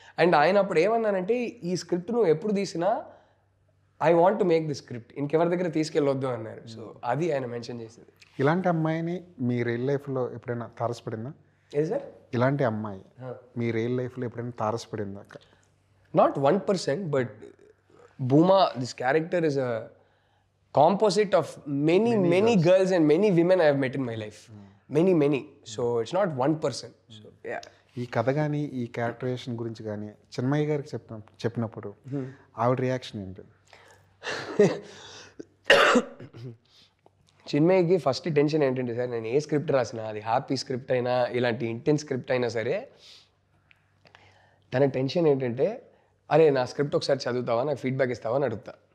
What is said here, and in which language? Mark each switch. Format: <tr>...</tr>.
<te>And ఆయన అప్పుడు ఏమన్నానంటే ఈ స్క్రిప్ట్ నువ్వు ఎప్పుడు తీసినా</te> <en>I want to make the script,</en> <te>ఇంకెవరి దగ్గర తీసుకెళ్ళొద్దు అన్నారు. సో అది ఆయన మెన్షన్ చేసింది. ఇలాంటి అమ్మాయిని మీ రియల్ లైఫ్లో ఎప్పుడైనా తారసపడిందా? ఏ సార్? ఇలాంటి అమ్మాయి మీ రియల్ లైఫ్లో ఎప్పుడైనా తారసపడిందా?</te> <en>Not 1%, but Bhuma this character is a composite of many girls and many women I have met in my life. Many. So it's not 1%. So yeah.</en> <te>ఈ కథ కానీ ఈ క్యారెక్టరైజేషన్ గురించి కానీ చిన్మయ్య గారికి చెప్పినప్పుడు ఆవిడ రియాక్షన్ ఏంటి? చిన్మయ్యకి ఫస్ట్ టెన్షన్ ఏంటంటే సార్, నేను ఏ స్క్రిప్ట్ రాసినా అది హ్యాపీ స్క్రిప్ట్ అయినా ఇలాంటి ఇంటెన్స్ స్క్రిప్ట్ అయినా సరే తన టెన్షన్ ఏంటంటే అరే నా స్క్రిప్ట్ ఒకసారి చదువుతావా, నాకు ఫీడ్బ్యాక్ ఇస్తావా అని అడుగుతా.</te>